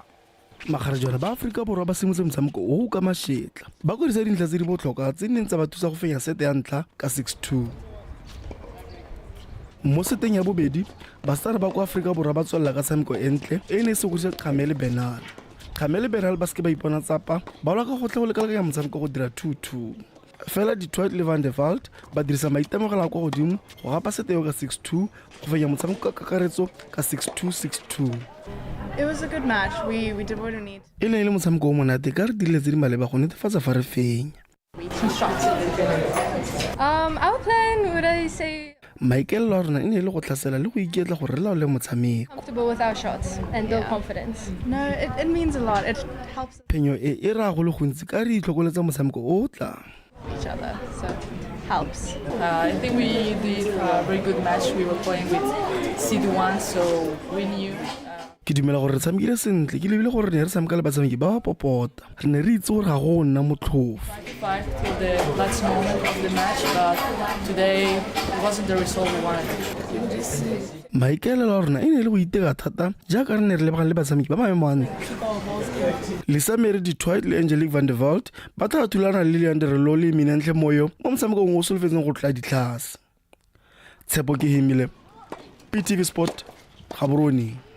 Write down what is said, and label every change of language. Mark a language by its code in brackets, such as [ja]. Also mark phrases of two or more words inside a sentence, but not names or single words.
[tn] magarejana ba Afrika Borwa ba simotse motshameko o ka mashetla ba kodisa dintlha tse di botlhokwa tse neng tsa ba thusa go fenya sete ya ntla ka 6-2 mo seteng ya bobedi basara ba kwa Afrika Borwa ba tswelela ka tshameko entle e ne se go se Khamele Bernal ba se ke ba ipona tsapa ba lwa ka go tla go lekalekanya motshameko go dira 2-2 fela Detroit le Van de Veld ba dirisa maitemogelo a kwa godimo go gapa sete yo ka 6-2 go fenya motshameko ka kakaretso ka 6-2. [en] It was a good match. We did what we need. [tn] E ne le motshameko o monate ka re dirile tse di maleba go netefatsa fa re fenya. [en] Our plan, would I say, [tn] Michael Lorna e ne le go tlhasela le go iketla go re laole motshameko. [en] comfortable with our shots and build confidence? No, it means a lot. It helps [tn] Phenyo e ra go le gontsi ka re itlhokoletsa motshameko o tlang. [en] each other, so helps. I think we did a very good match. We were playing with CD1, so we knew. [tn] Ke dumela gore re tshamekile sentle ke lebile gore ne re tshameka le batshameki ba ba popota re ne re itse gore ga go nna motlhofu [en] 5 till the last moment of the match, but today it wasn't the result we wanted. [tn] maikaelelo a rona e ne le go iteka thata jaaka re ne re lebagane le batshameki ba maemo a ntle Lisa Mary Detroit le Angelique Van de Veld ba tla thulana le Leandre Lo le Minentle Moyo mo motshamekong o solofetseng go tla ditlhase Tshepo ke hemile PTV Sport Gaborone